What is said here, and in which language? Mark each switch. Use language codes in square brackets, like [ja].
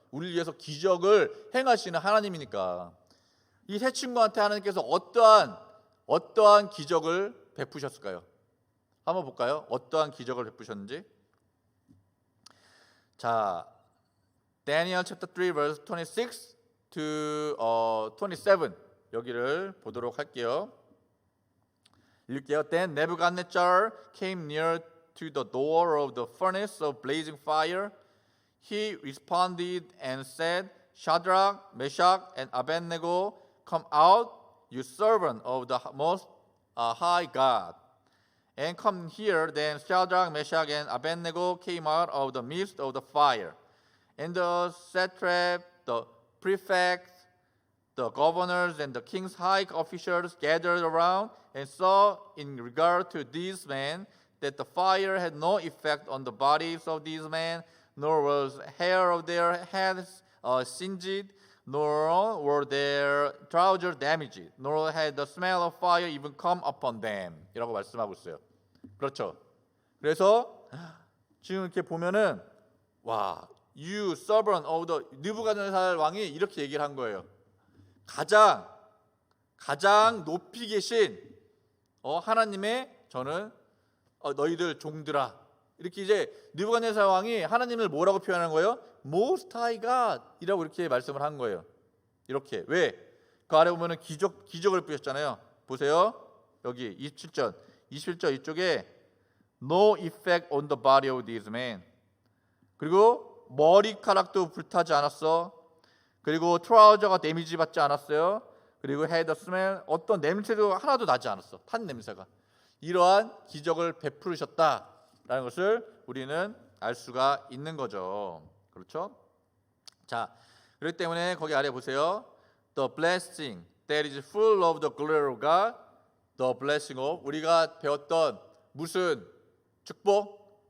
[ko] 우리를 위해서 기적을 행하시는 하나님이니까. 이 세 친구한테 하나님께서 어떠한 기적을 베푸셨을까요? 한번 볼까요? 어떠한 기적을 베푸셨는지. 자, [en] Daniel chapter 3 verse 26 to 27 [ko] 여기를 보도록 할게요. 읽을게요. [en] Then Nebuchadnezzar came near to the door of the furnace of blazing fire. He responded and said, Shadrach, Meshach, and Abednego, come out, you servant of the most high God, and come here. Then Shadrach, Meshach, and Abednego came out of the midst of the fire. And the satrap, the prefects, the governors, and the king's high officials gathered around and saw in regard to these men that the fire had no effect on the bodies of these men, nor was hair of their heads singed, nor were their trousers damaged, nor had the smell of fire even come upon them. [ko] 이라고 말씀하고 있어요. 그렇죠. 그래서 지금 이렇게 보면은 와, [en] you servant of the [ko] 느부갓네살 왕이 이렇게 얘기를 한 거예요. 가장 높이 계신 하나님의 저는 너희들 종들아. 이렇게 이제 느부갓네살 왕이 하나님을 뭐라고 표현하는 거예요? Most High God이라고 이렇게 말씀을 한 거예요. 이렇게. 왜? 그 아래 보면은 기적을 뿌렸잖아요. 보세요. 여기 27절 이쪽에 [en] No effect on the body of these men. [ko] 그리고 머리카락도 불타지 않았어. 그리고 트라우저가 데미지 받지 않았어요. 그리고 [en] had a smell, [ko] 어떤 냄새도 하나도 나지 않았어. 탄 냄새가. 이러한 기적을 베푸셨다라는 것을 우리는 알 수가 있는 거죠. 그렇죠? 자, 그렇기 때문에 거기 아래 보세요. [en] The blessing that is full of the glory of God, the blessing of, [ko] 우리가 배웠던 무슨 축복?